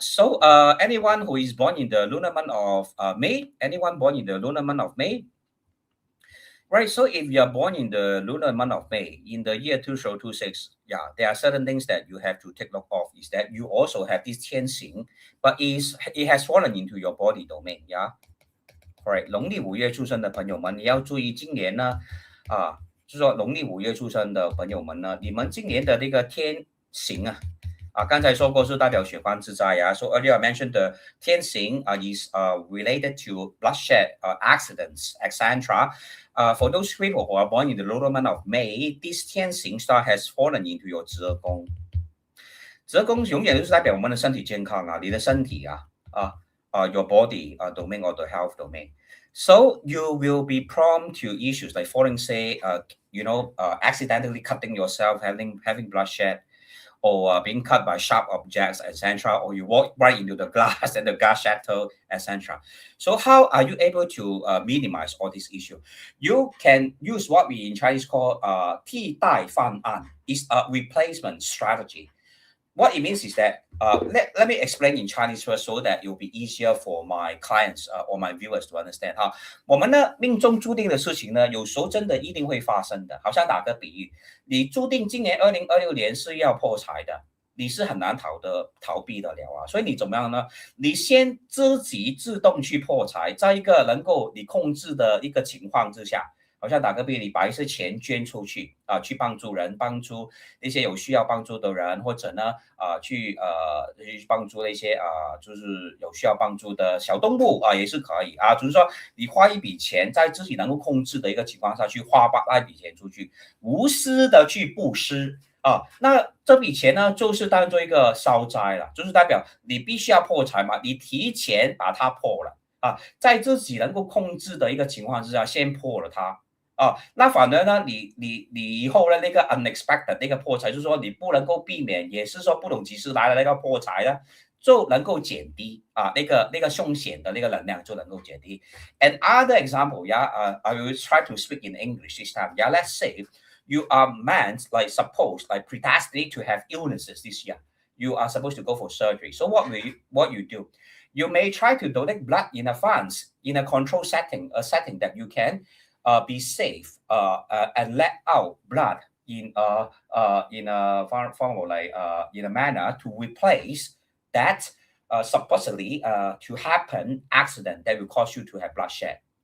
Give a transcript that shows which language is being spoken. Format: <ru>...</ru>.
<en>So, anyone who is born in the lunar month of May, anyone born in the lunar month of May, right? So, if you are born in the lunar month of May in the year 2026, yeah, there are certain things that you have to take note of. Is that you also have this Tianxing, but it has fallen into your body domain, yeah. Right，</en> <zh>农历5月出生的朋友们，你要注意今年呢，就是说农历5月出生的朋友们呢，你们今年的那个天行刚才说过是代表血光之灾</zh> <en>So earlier I mentioned the 天行is related to bloodshed, accidents, etc. For those people who are born in the lunar month of May, this 天行 star has fallen into your 泽宫。</en> <zh>泽宫永远都是代表我们的身体健康你的身体</zh> <en>your body domain or the health domain. So you will be prone to issues like falling sick, accidentally cutting yourself, having bloodshed, or being cut by sharp objects, etc. Or you walk right into the glass and the glass shattered, etc. So how are you able to minimize all these issues? You can use what we in Chinese call 替代方案. It's a replacement strategy. What it means is that let me explain in Chinese first so that it will be easier for my clients or my viewers to understand</en> <zh>我们呢命中注定的事情呢，有时候真的一定会发生的。好像打个比喻，你注定今年2026年是要破财的，你是很难逃避得了所以你怎么样呢？你先自己自动去破财，在一个能够你控制的一个情况之下。好像打个比，你把一些钱捐出去去帮助人，帮助那些有需要帮助的人，或者呢去帮助那些就是有需要帮助的小动物也是可以就是说你花一笔钱，在自己能够控制的一个情况下去花那一笔钱出去，无私的去布施那这笔钱呢，就是当做一个消灾了，就是代表你必须要破财嘛，你提前把它破了在自己能够控制的一个情况之下，先破了它。那反而呢，你以后的那个</zh> <en>unexpected</en> <zh>那个破财，就是说你不能够避免，也是说不懂及时来的那个破财呢，就能够减低那个凶险的那个能量就能够减低。</zh> <en>And other example, I will try to speak in English this time. Let's say you are meant, like suppose, like predestined to have illnesses this year. You are supposed to go for surgery. So what you do? You may try to donate blood in advance in a control setting, a setting that you can be safe and let out blood in a form of like in a manner to replace that supposedly to happen accident that will cause you to have bloodshed.</en>